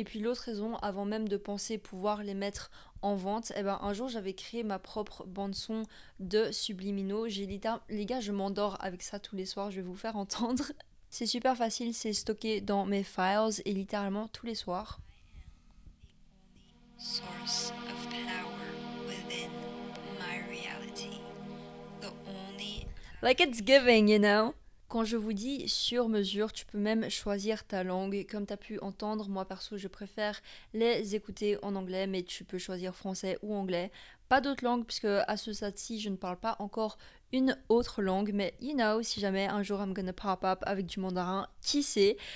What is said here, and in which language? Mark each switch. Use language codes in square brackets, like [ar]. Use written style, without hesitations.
[fr] Et puis l'autre raison, avant même de penser pouvoir les mettre en vente, un jour j'avais créé ma propre bande son de subliminaux. Les gars, je m'endors avec ça tous les soirs, je vais vous faire entendre. C'est super facile, c'est stocké dans mes files et littéralement tous les soirs. [en] Source of power within my reality. The only... Like it's giving, you know? [fr] Quand je vous dis sur mesure, tu peux même choisir ta langue. Comme tu as pu entendre, moi perso, je préfère les écouter en anglais, mais tu peux choisir français ou anglais. Pas d'autres langues, puisque à ce stade-ci, je ne parle pas encore une autre langue, mais [en] you know, [fr] si jamais un jour [en] I'm gonna pop up [fr] avec du mandarin, qui sait.